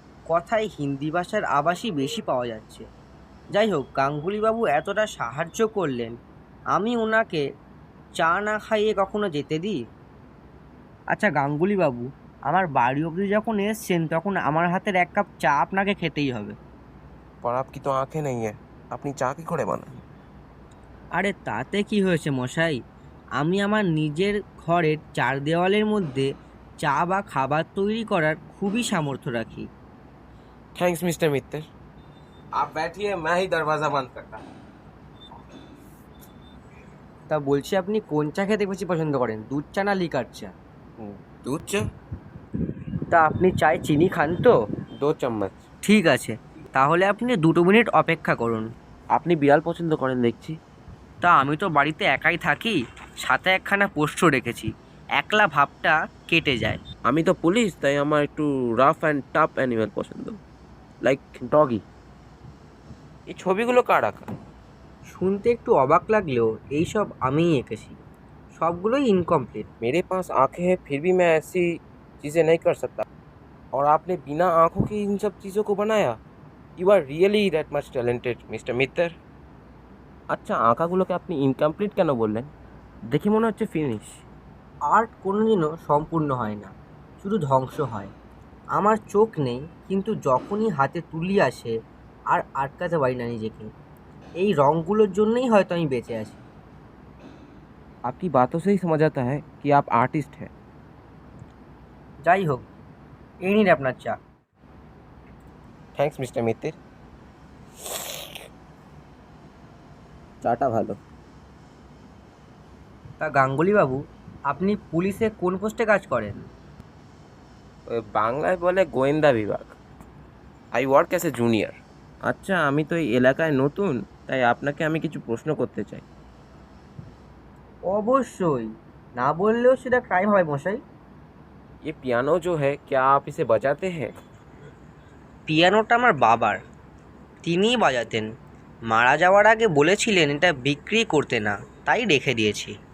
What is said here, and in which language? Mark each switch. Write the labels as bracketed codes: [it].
[bn] কথায় হিন্দি ভাষার আভাসই বেশি পাওয়া যাচ্ছে। যাই হোক, গাঙ্গুলিবাবু এতটা সাহায্য করলেন, আমি ওনাকে চা না খাইয়ে কখনো যেতে দিই? আচ্ছা গাঙ্গুলিবাবু, আমার বাড়ি অবধি যখন এসছেন তখন আমার হাতের 1 কাপ চা আপনাকে খেতেই হবে। [hi] पर आपकी तो आंखें नहीं है, अपनी चाह की [bn] করে বানান। আরে তাতে কি হয়েছে মশাই, আমি আমার নিজের ঘরের 4 দেওয়ালের মধ্যে চা বা খাবার তৈরি করার খুবই সামর্থ্য রাখি। [en] Thanks mister Mitter. [hi] आप बैठिए, मैं ही दरवाजा बंद करता। [bn] তা বলছি, আপনি কোন চা খেতে বেশি পছন্দ করেন, দুধ চা না লিকার চা? [hi] दूध चा। [bn] তা আপনি চায়ে চিনি খান তো? [hi] 2 चम्मच। [bn] ঠিক আছে, তাহলে আপনি 2 মিনিট অপেক্ষা করুন। আপনি বিড়াল পছন্দ করেন দেখছি। তা আমি তো বাড়িতে একাই থাকি, সাথে একখানা পোষ্য রেখেছি, একলা ভাবটা কেটে যায়। আমি তো পুলিশ, তাই আমার একটু রাফ অ্যান্ড টাফ অ্যানিমেল পছন্দ, লাইক ডগি। এই ছবিগুলো কার আঁকা? শুনতে একটু অবাক লাগলেও এইসব আমিই এঁকেছি। সবগুলোই ইনকমপ্লিট। [hi] मेरे पास आंखें हैं फिर भी मैं ऐसी चीज़ें नहीं कर सकता, और आपने बिना आंखों के इन सब चीज़ों को बनाया। [en] You are really that much talented mister Mittar. [bn] আচ্ছা, আঁকাগুলোকে আপনি ইনকমপ্লিট কেন বললেন? দেখে মনে হচ্ছে ফিনিশ। আর্ট কোনোদিনও সম্পূর্ণ হয় না, শুধু ধ্বংস হয়। আমার চোখ নেই, কিন্তু যখনই হাতে তুলি আসে আর আটকাতে পারি না নিজেকে। এই রঙগুলোর জন্যই হয়তো আমি বেঁচে আছি। [hi] आपकी बातों से ही समझ आता है कि आप आर्टिस्ट हैं। [bn] যাই হোক, এই নিন আপনার চা। [en] Thanks mister Mitter. [bn] চাটা ভালো। তা গাঙ্গুলিবাবু, আপনি পুলিশে কোন পোস্টে কাজ করেন? ওই বাংলায় বলে গোয়েন্দা বিভাগ। [en] I work as a junior. [bn] আচ্ছা, আমি তো এই এলাকায় নতুন, তাই আপনাকে আমি কিছু প্রশ্ন করতে চাই। অবশ্যই, না বললেও সেটা ক্রাইম হয় মশাই। [hi] ये पियानो जो है, क्या आप इसे बजाते हैं? [bn] পিয়ানোটা আমার বাবার, তিনিই বাজাতেন। মারা যাওয়ার আগে বলেছিলেন এটা বিক্রি করতে না, তাই রেখে দিয়েছি।